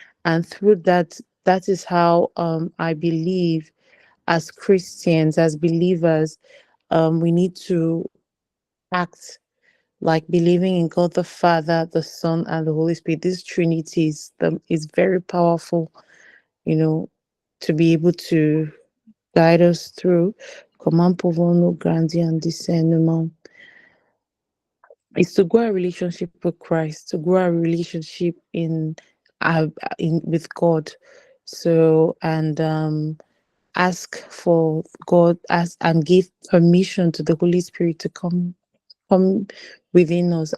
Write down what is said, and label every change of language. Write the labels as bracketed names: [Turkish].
[English] And through that is how I believe, as Christians, as believers, we need to act like believing in God the Father, the Son, and the Holy Spirit. This Trinity is very powerful, to be able to guide us through. [French] Comment pouvons-nous grandir en discernement? [English] Is to grow a relationship with Christ, to grow a relationship with God. So, and ask for God and give permission to the Holy Spirit to come within us.